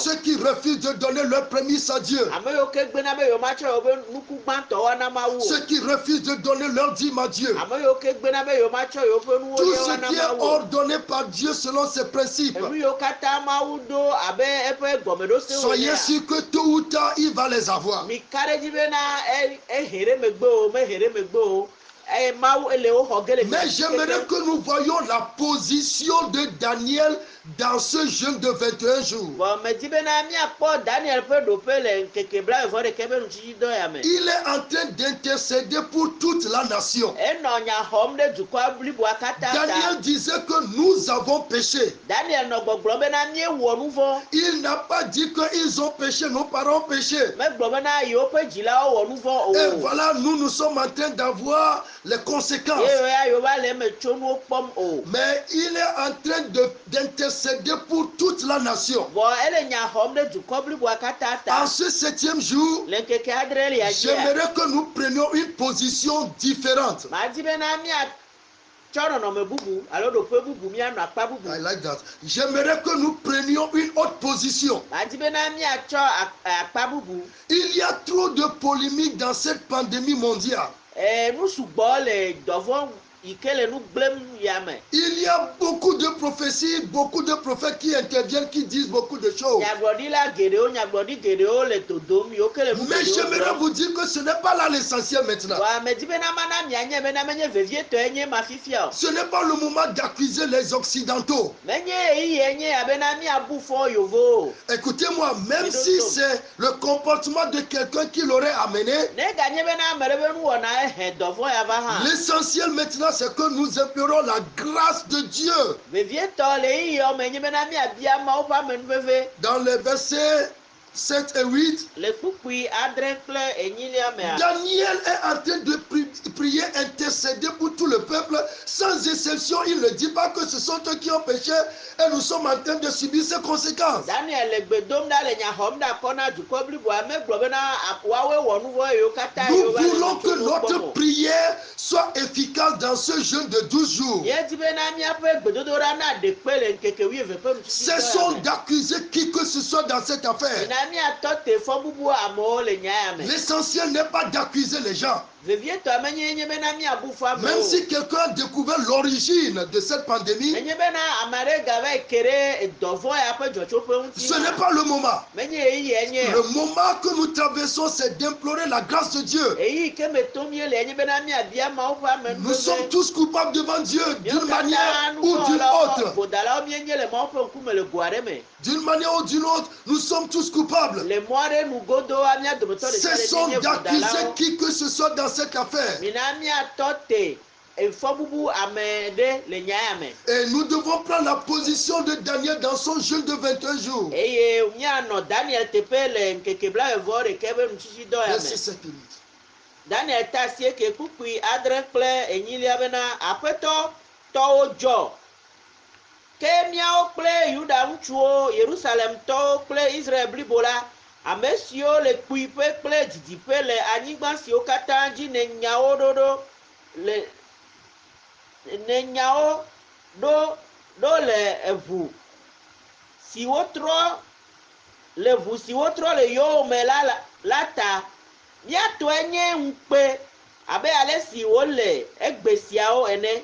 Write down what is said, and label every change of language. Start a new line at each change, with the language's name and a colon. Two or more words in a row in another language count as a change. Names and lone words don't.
French: Ceux qui refusent de donner leur prémices à Dieu.
Ewe: Ame yiwo ke gbena be yewo matsɔ yewo be nuku gbãtɔwo na mawu o.
French: Ceux qui refusent de donner leur dîme à Dieu.
Ewe: Ame yiwo ke gbena be yewo matsɔ yewo ƒe nuwo
French: Tout
Ewe: ɖewo
French: ce
Ewe: na
French: qui est
Ewe: mawu o.
French: ordonné par Dieu selon ses principes.
Ewe: Enu yiwo katã mawu ɖo abe eƒe gɔmeɖosewo
French: Soyez sûrs que tôt ou tard, il va les avoir.
Ewe: mi ka ɖe dzi bena ehe ɖe megbe o mehe ɖe megbe o eye mawu ele wo xɔ ge le
French: Mais j'aimerais que nous voyions la position de Daniel dans ce jeûne de 21 jours.
Ewe: bɔn medi bena miakpɔ Daniel ƒe ɖoƒe le ŋkeke blaeve-vɔ-ɖekɛ be nutsitsidɔ ya me.
French: Il est en train d'intercéder pour toute la nation.
Ewe: Enɔ nya xɔm ɖe dukɔa bliboa katã Daniel ta.
French: disait que nous avons péché.
Ewe: Daniel nɔ gbɔgblɔm bena miewɔ nu vɔ.
French: Il n'a pas dit qu'ils ont péché, nos parents ont péché.
Ewe: Megblɔ bena yewo ƒe dzilawo wɔ nu vɔ
French: Et
Ewe: o.
French: voilà, nous sommes en train d'avoir les conséquences.
Ewe: Ye ya yewo va le eme tso nuwo kpɔm o.
French: Mais il est en train d'intercéder pour toute la nation.
Ewe: Bɔn ele nya xɔm ɖe dukɔ bliboa katã ta.
French: En ce 7e jour,
Ewe: Le ŋkeke adrelia dzia.
French: j'aimerais que nous prenions une position différente.
Ewe: Madi bena miatsɔ nɔnɔme bubu alo ɖoƒe bubu mianɔ akpa bubu.
English: I like that.
French: J'aimerais que nous prenions une autre position.
Ewe: Madi bena miatsɔ akpa bubu.
French: Il y a trop de polémiques dans cette pandémie mondiale.
Ewe: Nu sugbɔ le dɔvɔ yi ke le nu gblẽm ya me.
French: Il y a beaucoup de prophéties, beaucoup de prophètes qui interviennent, qui disent beaucoup de choses.
Ewe: Nyagblɔɖila geɖewo nyagblɔɖi geɖewo le dodom yiwo ke le nu
French: Mais j'aimerais vous dire que ce n'est pas là l'essentiel maintenant.
Ewe: wa medi bena mana mianye bena menye vevietɔe nye ma fifia o.
French: Ce n'est pas le moment d'accuser les Occidentaux.
Ewe: Menye eyiye nye abena miabu fɔ yovo o.
French: Écoutez-moi, même si c'est le comportement de quelqu'un qui l'aurait amené,
Ewe: Ne ganye bena ame ɖe be nuwɔna ehe dɔvɔ ya va hã.
French: l'essentiel maintenant c'est que nous implorons la grâce de Dieu.
Ewe: Vevietɔ le eyiye me nye bena miabia mawu ƒe amenuveve.
French: Dans les versets 7 et 8,
Ewe: Le kpukpui adre kple enyilia mea.
French: Daniel est en train de prier, intercéder pour tout le peuple. Sans exception, il ne dit pas que ce sont eux qui ont péché et nous sommes en train de subir ces conséquences.
Ewe: Daniel le gbedom ɖa le nya xɔm ɖe akɔ na dukɔ bliboa megblɔ bena woawoe wɔ nu vɔ yiwo katã
French: Nous
Ewe: yiwo va le
French: voulons que
Ewe: tso nu kpɔm
French: notre
Ewe: o.
French: prière soit efficace dans ce jeûne de 12 jours.
Ewe: Yedi bena miaƒe gbedodoɖa na ɖe kpe le ŋkeke 12 ƒe
French: Cessons
Ewe: nutsitsidɔ
French: d'accuser qui que ce soit dans cette affaire.
Ewe: ya me. Mina miatɔ te fɔ bubu amewo le nya ya me.
French: L'essentiel n'est pas d'accuser les gens.
Ewe: Vevietɔ menye nye bena miabu fɔ amewo.
French: Même si quelqu'un a découvert l'origine de cette pandémie,
Ewe: Menye bena ame aɖe gava yi ke ɖe dɔvɔ ya ƒe dzɔtsoƒe ŋuti.
French: ce n'est pas le moment.
Ewe: Menye eyi nye.
French: Le moment que nous traversons, c'est d'implorer la grâce de Dieu.
Ewe: Eyi ke me tom ye le nye bena miabia mawu ƒe
French: Nous sommes
Ewe: amenuveve.
French: tous coupables devant Dieu d'une manière ou d'une autre.
Ewe: Godalawo mienye le mawu ƒe ŋkume le go aɖe me.
French: D'une manière ou d'une autre, nous sommes tous coupables.
Ewe: Le mɔ aɖe nugodoa mia dometɔ ɖeka
French: Cessons
Ewe: ɖe nye
French: d'accuser
Ewe: godalawo.
French: qui que ce soit dans cette affaire.
Ewe: Mina miatɔ te efɔ bubu ame ɖe le nya ya me.
French: Et nous devons prendre la position de Daniel dans son jeûne de 21 jours.
Ewe: Eye mianɔ Daniel teƒe le ŋkeke blaeve-vɔ-ɖekɛ be nutsitsidɔ ya
French: Verset
Ewe: me.
French: 7 et 8.
Ewe: Daniel ta asi eke kpukpui adre kple enyilia bena aƒetɔ tɔwo dzɔ. Ke miawo kple Yuda ŋutsuwo, Yerusalemtɔwo kple Israel blibo la, ame siwo le kpuiƒe kple didiƒe le anyigba siwo katã dzi ne nyawo ɖo le eʋu si wotrɔ le yowòme la ta, míatɔe nye ŋukpe abe ale si wole egbe siawo ene.